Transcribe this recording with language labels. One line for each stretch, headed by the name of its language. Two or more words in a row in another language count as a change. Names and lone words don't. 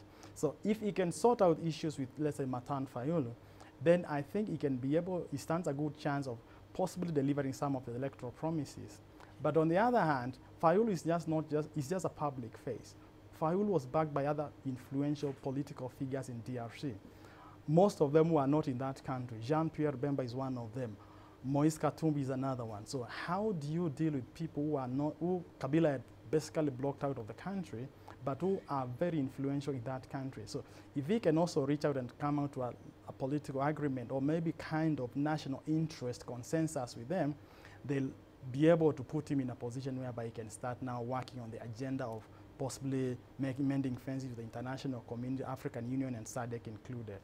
English: So if he can sort out issues with, let's say, Martin Fayulu, then I think he stands a good chance of possibly delivering some of the electoral promises. But on the other hand, Fayulu is just a public face. Fayulu was backed by other influential political figures in DRC. Most of them who are not in that country. Jean-Pierre Bemba is one of them. Moise Katumbi is another one. So how do you deal with people who Kabila had basically blocked out of the country, but who are very influential in that country? So if he can also reach out and come out to a political agreement, or maybe kind of national interest consensus with them, they'll be able to put him in a position whereby he can start now working on the agenda of possibly mending fences with the international community, African Union and SADC included.